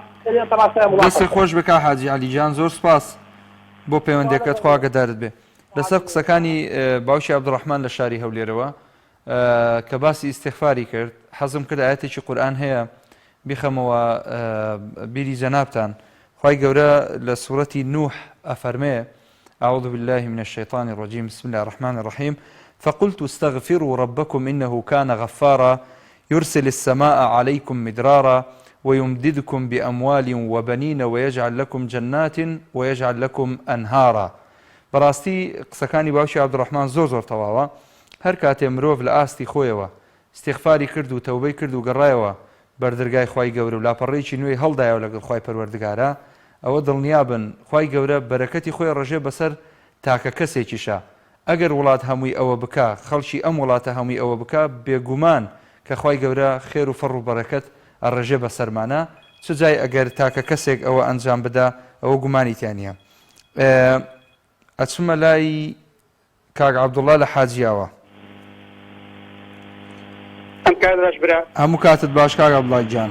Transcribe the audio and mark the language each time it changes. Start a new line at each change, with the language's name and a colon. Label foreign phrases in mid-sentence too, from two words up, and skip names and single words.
Central Kurdish: دەستی خۆش بکە حاجی عەلیجان زۆر سپاس بۆ پەیوەندیەکەت خوا ئاگادارت بێ لەسەر قسەکانی باوشی عەبدوڕەحمان لە شاری هەولێرەوە کە باسی ئیستیغفاری کرد حەزم کرد ئاەتێکی قورئان هەیە بیخەمەوە بیری جەنابتان خوای گەورە لە سوورەتی نوح ئەفەرمێ
Arabic: أعوذ بالله من الشيطان الرجيم بسم الله الرحمن الرحيم فقلت استغفروا ربكم إنه كان غفارا يرسل السماء عليكم مدرارا ويمددكم بأموال وبنين ويجعل لكم جنات ويجعل لكم أنهارا
Central Kurdish: براستي قسەکانی باوشی عەبدوڕەحمان زۆر تەواوە هەر کاتێ مرۆڤ لە ئاستی خۆیەوە استیغفاری کرد و تەوبەی کرد و گەڕایەوە بەردەرگای خوای گەورە و لاپەڕێکی نوێی هەڵدایەوە لەگەڵ خوای پەروەردگارە ئەوە دڵنیابن خوای گەورە بەرەکەتی خۆی ڕژێ بەسەر تاکە کەسێکیشە ئەگەر وڵات هەمووی ئەوە بکە خەڵکی ئەم وڵاتە هەمووی ئەوە بکە بێگومان کە خوای گەورە خێر و فەڕ و بەرەکەت ئەڕژێ بەسەرمانە چ جای ئەگەر تاکە کەسێک ئەوە ئەنجام بدا ئەوە گومانیتیان نییە ئەچمە لای کاک عەبدوڵڵا لە حاجیاوە هەموو کاتت باش کاک عەبدوڵڵا گیان